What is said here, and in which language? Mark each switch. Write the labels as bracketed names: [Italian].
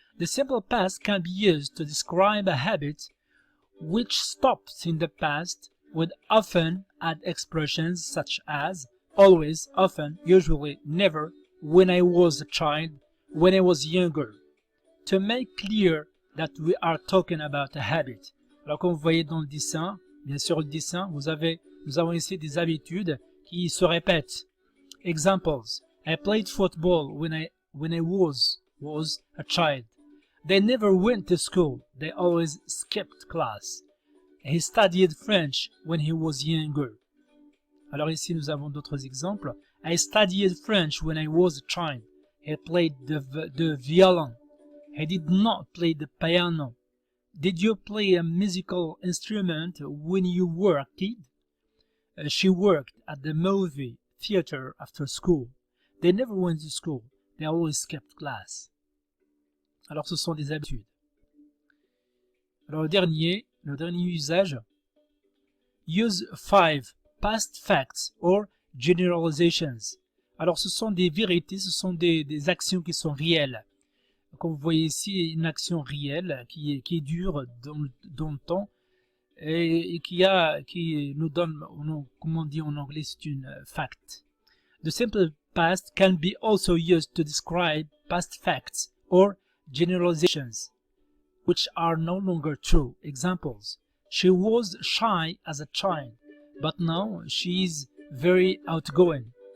[English] The simple past can be used to describe a habit which stopped in the past, with often add expressions such as always, often, usually, never, when I was a child, when I was younger, to make clear that we are talking about a habit. [French] Alors comme vous voyez dans le dessin, bien sûr le dessin, nous avons ici des habitudes qui se répètent. [English] Examples: I played football when I was a child. They never went to school. They always skipped class. He studied French when he was younger. [French] Alors ici nous avons d'autres exemples. [English] I studied French when I was a child. He played the violin. He did not play the piano. Did you play a musical instrument when you were a kid? She worked at the movie theater after school. They never went to school. They always skipped class. [French] Alors ce sont des habitudes. Alors le dernier usage. [English] Use 5 past facts or generalizations. [French] Alors ce sont des vérités, ce sont des actions qui sont réelles. Comme vous voyez ici, une action réelle qui dure dans le temps et qui nous donne, comme on dit en anglais, c'est une fact. [English] The simple past can be also used to describe past facts or generalizations which are no longer true. Examples: she was shy as a child, but now she is very outgoing.